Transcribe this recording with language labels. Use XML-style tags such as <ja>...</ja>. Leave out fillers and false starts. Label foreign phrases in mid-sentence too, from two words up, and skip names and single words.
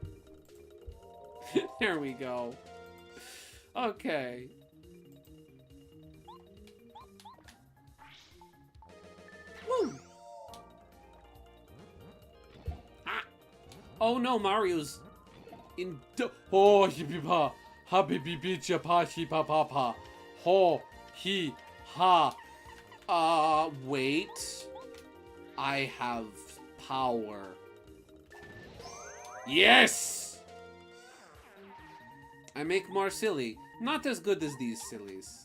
<en>There we go. Okay. Woo! Ah. Oh no, Mario's in. Oh, yippee-pa. Habibi bicha pa shi pa pa pa. Ho he ha. Wait. I have power. Yes! I make more silly. Not as good as these sillies.</en>